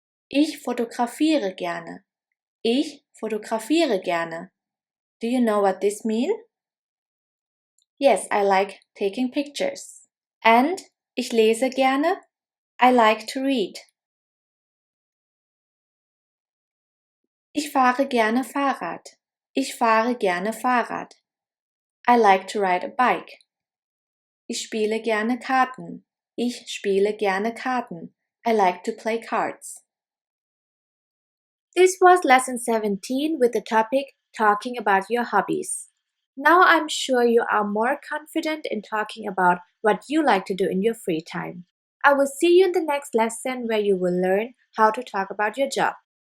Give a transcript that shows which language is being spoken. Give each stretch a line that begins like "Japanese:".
German: Ich fotografiere gerne. Ich fotografiere gerne.
English: Do you know what this means? Yes, I like taking pictures. And
German: ich lese gerne.
English: I like to read.
German: Ich fahre gerne Fahrrad. Ich fahre gerne Fahrrad.
English: I like to ride a bike.
German: Ich spiele gerne Karten. Ich spiele gerne Karten.
English: I like to play cards. This was lesson 17 with the topic talking about your hobbies. Now I'm sure you are more confident in talking about what you like to do in your free time. I will see you in the next lesson where you will learn how to talk about your job.